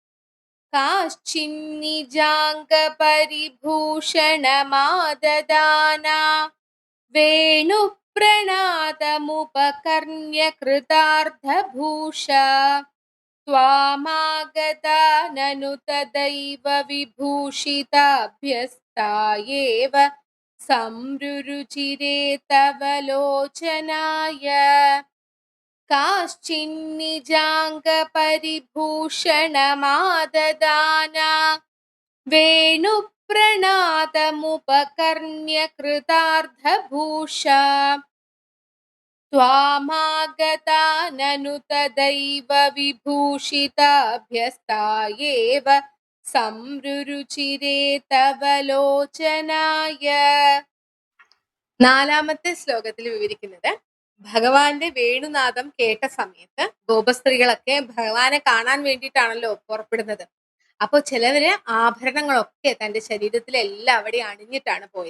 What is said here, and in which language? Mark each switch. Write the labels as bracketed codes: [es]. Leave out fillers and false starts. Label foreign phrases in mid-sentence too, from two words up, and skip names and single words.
[sa] काश्चिन्निजाङ्गपरिभूषणमाददान वेणुप्रणादमुपकर्ण्य कृतार्थभूष त्वामागता ननु तदैव विभूषिताभ्यस्तायेव संरुरुचिरे तव लोचनाय. काश्चिन्निजाङ्गपरिभूषणमाददान वेणुप्रणादमुपकर्ण्य कृतार्थभूषा त्वामागताननु तदैव विभूषिताभ्यस्ता एव संरुचिरे तव लोचनाय. [ml] നാലാമത്തെ ശ്ലോകത്തിൽ വിവരിക്കുന്നത് ഭഗവാന്റെ വേണുനാദം കേട്ട സമയത്ത് ഗോപസ്ത്രീകളൊക്കെ ഭഗവാനെ കാണാൻ വേണ്ടിയിട്ടാണല്ലോ പുറപ്പെടുന്നത്. അപ്പൊ ചിലവര് ആഭരണങ്ങളൊക്കെ തന്റെ ശരീരത്തിലെല്ലാം അവിടെ അണിഞ്ഞിട്ടാണ് പോയത്.